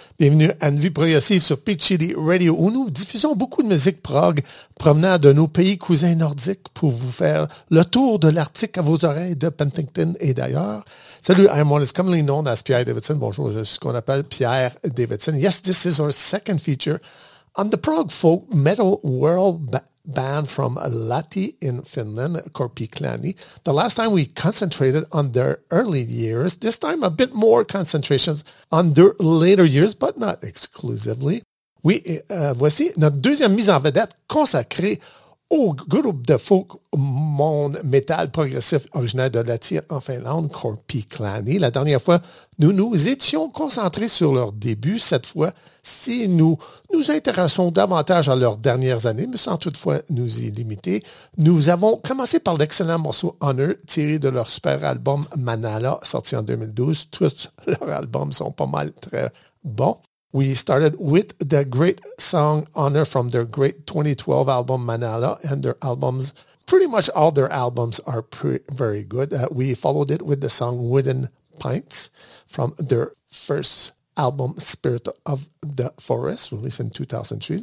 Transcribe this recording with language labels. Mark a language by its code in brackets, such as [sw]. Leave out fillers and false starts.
[fr] Bienvenue à Une vie progressive sur Pitchy Radio où nous diffusons beaucoup de musique prog provenant de nos pays cousins nordiques pour vous faire le tour de l'Arctique à vos oreilles de Penticton et d'ailleurs. [en] Salut, I'm Wallace, commonly known as Pierre Davidson. [fr] Bonjour, je suis ce qu'on appelle Pierre Davidson. [en] Yes, this is our second feature on the prog folk metal world band from Lahti in Finland, Korpiklaani. The last time we concentrated on their early years, this time a bit more concentrations on their later years, but not exclusively. [fr] Oui, voici notre deuxième mise en vedette consacrée au groupe de folk monde métal progressif originaire de Lahti en Finlande, Korpiklaani. La dernière fois, nous nous étions concentrés sur leur début. Cette fois, si nous nous intéressons davantage à leurs dernières années, mais sans toutefois nous y limiter, nous avons commencé par l'excellent morceau Honor, tiré de leur super album Manala, sorti en 2012. Tous leurs albums sont pas mal très bons. [en] We started with the great song Honor from their great 2012 album Manala, and their albums, pretty much all their albums are very good. We followed it with the song Wooden Pints from their first album Spirit of the Forest, released in 2003.